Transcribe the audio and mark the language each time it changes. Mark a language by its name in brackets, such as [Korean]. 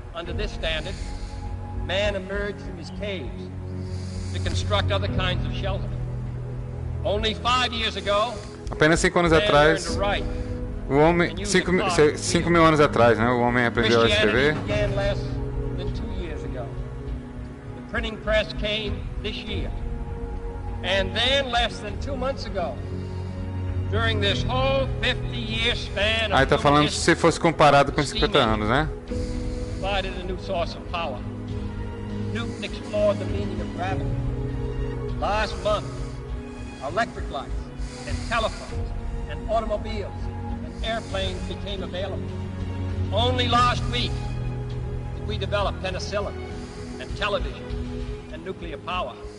[English] Under this standard, man emerged from his caves to construct other kinds of shelter. Only 5 years ago, [Portuguese] apenas 5 anos atrás, o homem, 5 mil anos atrás, né? O homem aprendeu a escrever. [English] Began less than 2 years ago. The printing press came this year. And then less than 2 months ago, during this whole 50-year span of [Portuguese] Aí tá falando se fosse comparado com 50 anos, né? [English] provided a new source of power. Newton explored the meaning of gravity. Last month, electric lights and telephones and automobiles and airplanes became available. Only last week did we develop penicillin and television and nuclear power.